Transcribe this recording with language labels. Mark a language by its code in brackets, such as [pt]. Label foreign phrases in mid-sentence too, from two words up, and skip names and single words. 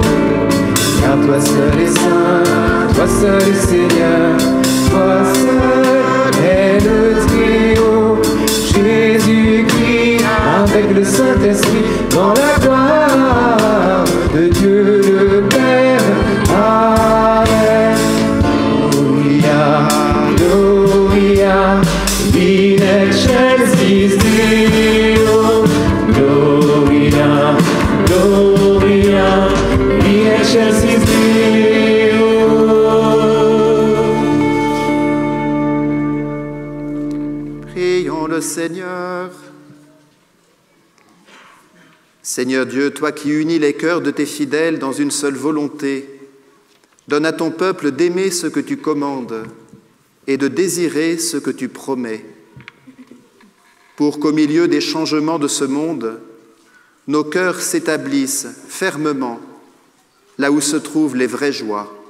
[fr] Car toi seul est saint, toi seul est Seigneur, toi seul est le trio. Jésus-Christ avec le Saint-Esprit dans la gloire de Dieu le Père. Amen. [la] Gloria, Gloria, in excelsis Deo. Gloria, Gloria, in excelsis Deo. [fr] Prions le Seigneur. Seigneur Dieu, toi qui unis les cœurs de tes fidèles dans une seule volonté, donne à ton peuple d'aimer ce que tu commandes et de désirer ce que tu promets, pour qu'au milieu des changements de ce monde, nos cœurs s'établissent fermement là où se trouvent les vraies joies.